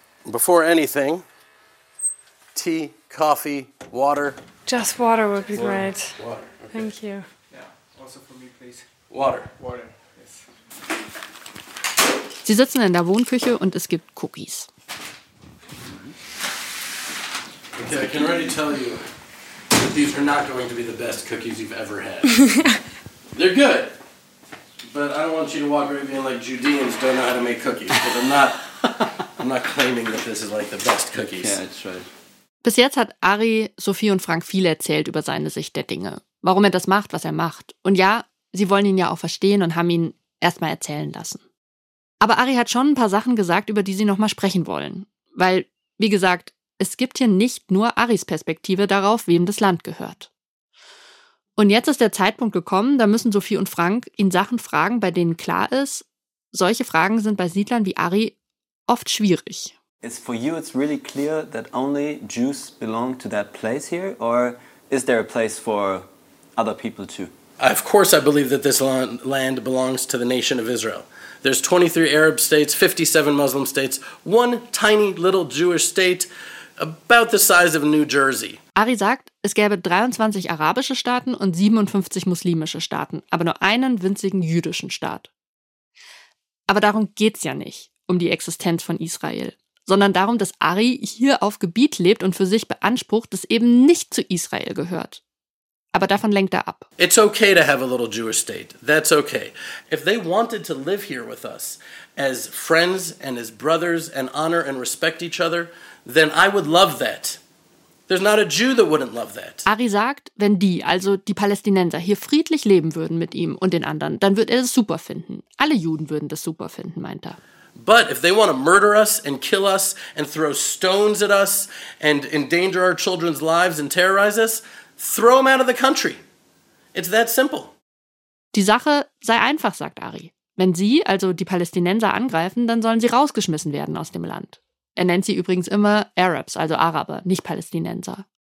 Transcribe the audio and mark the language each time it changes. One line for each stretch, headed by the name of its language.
English: Before anything, tea, coffee, water. Just water would be great. Water. Okay. Thank you. Yeah, also for me, please. Water. Water, yes.
German: Sie sitzen in der Wohnküche und es gibt Cookies. Okay, I can already tell you that these are not going to be the best cookies you've ever had. They're good, but I don't want you to walk around being like Judeans don't know how to make cookies, because I'm not claiming that this is like the best cookies. Yeah, that's right. Bis jetzt hat Ari, Sophie und Frank viel erzählt über seine Sicht der Dinge. Warum er das macht, was er macht. Und ja, sie wollen ihn ja auch verstehen und haben ihn erstmal erzählen lassen. Aber Ari hat schon ein paar Sachen gesagt, über die sie nochmal sprechen wollen. Weil, wie gesagt, es gibt hier nicht nur Aris Perspektive darauf, wem das Land gehört. Und jetzt ist der Zeitpunkt gekommen, da müssen Sophie und Frank ihn Sachen fragen, bei denen klar ist, solche Fragen sind bei Siedlern wie Ari oft schwierig.
English: Is for you it's really clear that only Jews belong to that place here, or is there a place for other people too? Of course I believe that this land belongs to the nation of Israel. There's 23 Arab states, 57 Muslim states, one tiny little Jewish state about the size of New Jersey.
German: Ari sagt, es gäbe 23 arabische Staaten und 57 muslimische Staaten, aber nur einen winzigen jüdischen Staat. Aber darum geht's ja nicht, um die Existenz von Israel, sondern darum, dass Ari hier auf Gebiet lebt und für sich beansprucht, das eben nicht zu Israel gehört. Aber davon lenkt er ab.
English: It's okay to have a little Jewish state. That's okay. If they wanted to live here with us as friends and as brothers and honor and respect each other, then I would love that. There's not a Jew that wouldn't love that.
German: Ari sagt, wenn die, also die Palästinenser, hier friedlich leben würden mit ihm und den anderen, dann würde er das super finden. Alle Juden würden das super finden, meint er.
English: But if they want to murder us and kill us and throw stones at us and endanger our children's lives and terrorize us, throw them out of the country. It's that simple.
German: Die Sache sei einfach, sagt Ari. Wenn sie, also die Palästinenser, angreifen, dann sollen sie rausgeschmissen werden aus dem Land. Er nennt sie übrigens immer Arabs, also Araber, nicht Palästinenser.